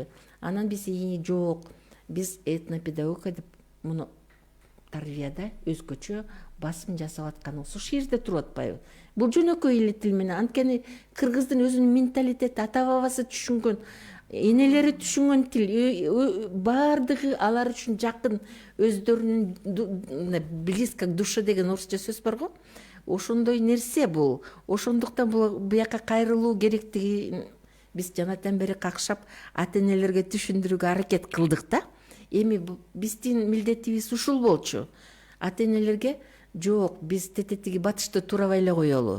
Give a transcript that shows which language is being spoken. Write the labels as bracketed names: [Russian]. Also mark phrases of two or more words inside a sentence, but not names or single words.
[Kyrgyz] Анан биз жок, биз этнопедагогика деп муну тарбияда өзгөчө басым жасап атканыбыз ушул жерде туруп атпайбы? Бул жөнөкөй эле тил менен. Анткени кыргыздын өзүнүн менталитети, ата бабасы түшүнгөн, энелери түшүнгөн тил, баардыгы алар үчүн жакын, өздөрүнүн [Russian] близко к душе [Kyrgyz] деген орусча сөз бар го. Ошондой нерсе бул. Ошондуктан буяка кайрылуу керектигин биз жанатан бери какшап ата энелерге түшүндүрүүгө аракет кылдык да. Эми биздин милдетибиз ушул болчу. Ата энелерге жок, биз тететиги батышты туурабай эле коелу.